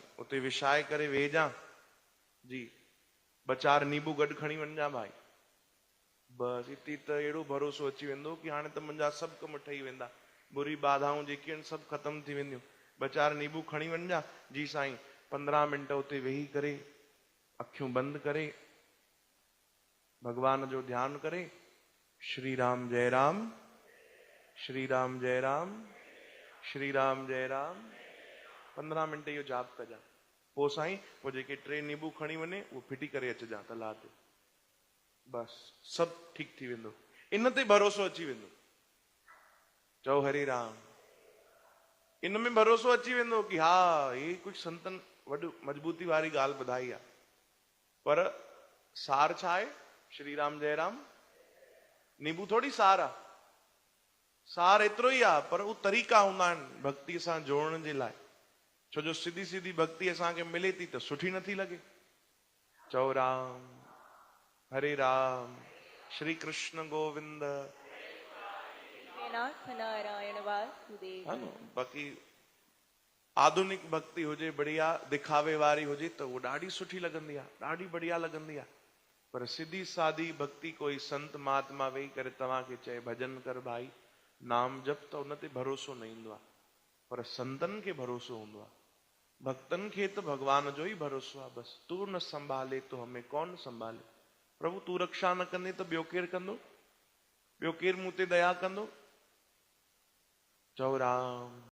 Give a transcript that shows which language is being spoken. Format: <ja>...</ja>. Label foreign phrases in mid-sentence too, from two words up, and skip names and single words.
<sd>उते विछाए करे वेहिजां, जी। ॿ 4 नींबू गॾु खणी वञा भाई, बस इती त अहिड़ो भरोसो अची वेंदो कि हाणे त मुंहिंजा सभु कम ठही वेंदा, बुरी बाधाऊं जेके आहिनि सभु ख़तम थी वेंदियूं। 2 4 नींबू खणी वञा, जी साईं। 15 मिंट उते वेही करे, अखियूं बंदि करे, भगवान जो ध्यान करे, श्री राम जय राम, श्री राम जय राम, श्री राम जय राम, 15 मिंट इहो जाप कजां। पोइ साईं, पोइ जेके 3 नींबू खणी वञे उहो फिटी करे अचिजां तला ते, बस सब ठीक थी वेंदो। इन ते भरोसो अची वेंदो, चओ हरे राम। इन में भरोसो अची वेंदो कि हा</sd> <hi>ये कुछ</hi> <sd>संतन वॾो मजबूती वारी ॻाल्हि ॿुधाई आहे, पर सार छा आहे? श्री राम जय राम। नींबू थोड़ी सार आहे, सार एतिरो ई आहे, पर उहो तरीक़ा हूंदा आहिनि भक्ति सां जोड़न जे लाइ। छो जो सीधी सीधी भक्ति असांखे मिले थी त सुठी नथी लगे। चओ राम, हरे राम, श्री कृष्ण गोविंद। नारायण वासुदेव। है न, बाक़ी आधुनिक भक्ति हुजे बढ़िया दिखावे वारी हुजे त वो ॾाढी सुठी लगंदी आहे, ॾाढी बढ़िया लगंदी आहे। पर सीधी सादी भक्ति कोई संत महात्मा वेही करे तव्हांखे चए भजन कर भाई, नाम जप, त उन ते भरोसो न ईंदो आहे। पर संतन खे भरोसो हूंदो आहे, भक्तन खे त भगवान जो ई भरोसो आहे।</sd> <hi>बस तू न संभाले तो हमें कौन संभाले,</hi> <sd>प्रभु तू रक्षा न कंदे त ॿियो केरु कंदो, ॿियो केरु मूं ते दया कंदो। चओ राम।</sd>